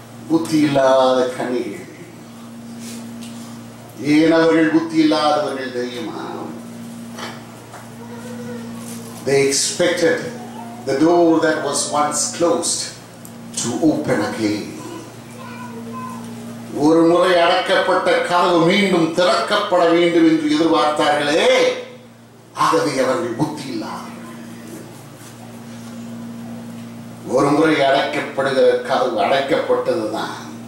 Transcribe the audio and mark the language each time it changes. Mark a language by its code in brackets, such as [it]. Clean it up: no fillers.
[ta] புத்தி இல்லாத கன்னிகள். ஏன் அவர்கள் புத்தி இல்லாதவர்கள் தெரியுமா? [en] They expected the door that was once closed to open again. [ta] ஒரு முறை அடைக்கப்பட்ட கதவு மீண்டும் திறக்கப்பட வேண்டும் என்று எதிர்பார்த்தார்களே. ஆகவே அவர்கள் புத்தி இல்லாதவர்கள். ஒரு முறை அடைக்கப்படுகிற கதவு அடைக்கப்பட்டதுதான்.